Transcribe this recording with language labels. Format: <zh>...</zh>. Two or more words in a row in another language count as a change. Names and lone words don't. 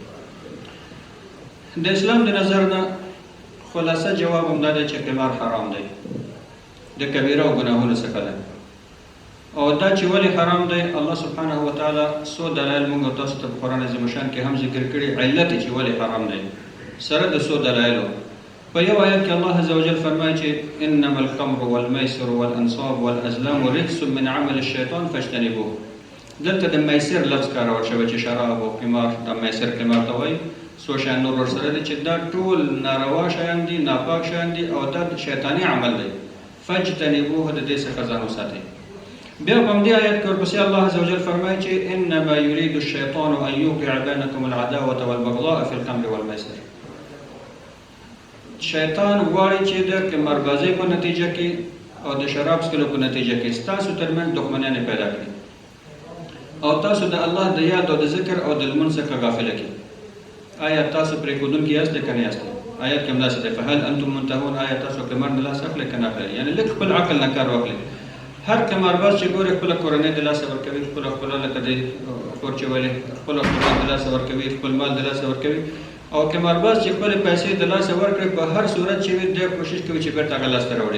<ps>د اسلام د نظر نه خلاصه جواب هم دا دی چې قمار حرام دی، د کبیره او ګناهونو څخه ده. او دا چې ولې حرام دی، الله</ps> <ar>سبحانه وتعالی</ar> <ps>څو دلایل موږ او تاسو ته په قرآن عظیم الشان کې هم ذکر کړي، علت چې ولې حرام دی سره د څو دلایلو. په یو آیت کې الله</ps> <ar>عز وجل</ar> <ps>فرمایي چې</ps> <ar>انما الخمر والمیسر والانصاب والازلام رجس من عمل الشیطان فاجتنبوه.</ar> <ps>دلته د میسر لفظ کارول شوی چې شراب او قمار، دا میسر قمار ته وایي، څو شیان نور ورسره دي چې دا ټول ناروا شیان دي، ناپاک شیان دي او دا شیطاني عمل دی. فاجتنبوه، د دې څخه ځان وساتئ. بیا په همدې آیت کې ورپسې الله</ps> <ar>عز وجل</ar> <ps>فرمایي چې</ps> <ar>انما یرید الشیطان ان یوقع بینکم العداوة والبغضاء فی الخمر والمیسر.</ar> <ps>شیطان غواړي چې د قماربازۍ په نتیجه کې او د شراب څښلو په نتیجه کې ستاسو ترمنځ دښمنیانې پیدا کړي او تاسو د الله د یاد او د ذکر او د لمونځ څخه غافله کړي. آیا تاسو پرېښودونکي یاست که نه یاست؟ آیت کې همداسې دی،</ps> <ar>فهل انتم منتهون،</ar> <ps>آیا تاسو قمار نه لاس اخلئ که نه اخلئ؟ یعنې لږ خپل عقل نه کار واخلئ. هر قمارباز چې ګوري خپله کورنۍ د لاسه ورکوي، خپله لکه د خور چې ویلې خپله خپلوان د لاسه ورکوي، خپل مال د لاسه ورکوي. او قمارباز چې خپلې پیسې د لاسه ورکړي په هر صورت چې وي دی کوشش کوي چې بېرته هغه لاسته راوړي.</ps>